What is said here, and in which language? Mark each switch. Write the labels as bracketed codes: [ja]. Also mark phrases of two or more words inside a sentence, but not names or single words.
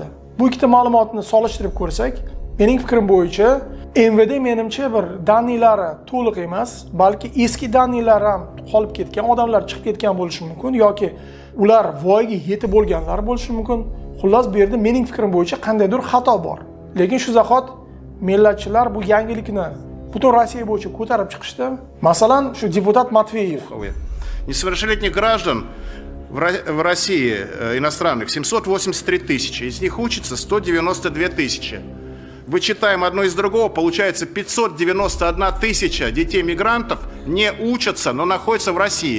[uz] Bu ikkita ma'lumotni solishtirib ko'rsak, mening fikrim bo'yicha MVD menimcha bir danilari to'liq emas, balki eski danilar ham qolib ketgan, odamlar chiqib ketgan bo'lishi mumkin yoki ular voyaga yetib bo'lganlar bo'lishi mumkin. Xullas, bu yerda mening fikrim bo'yicha qandaydir xato bor. Lekin shu zahot millatchilar bu yangilikni butun Rossiya bo'yicha ko'tarib chiqishdi. Masalan, shu deputat Matveyev. [ru] Несовершеннолетних граждан в России иностранных 783 тысячи, из них учатся 192 тысячи. Вычитаем одно из другого, получается 591 тысяча детей-мигрантов не учатся, но находятся в России.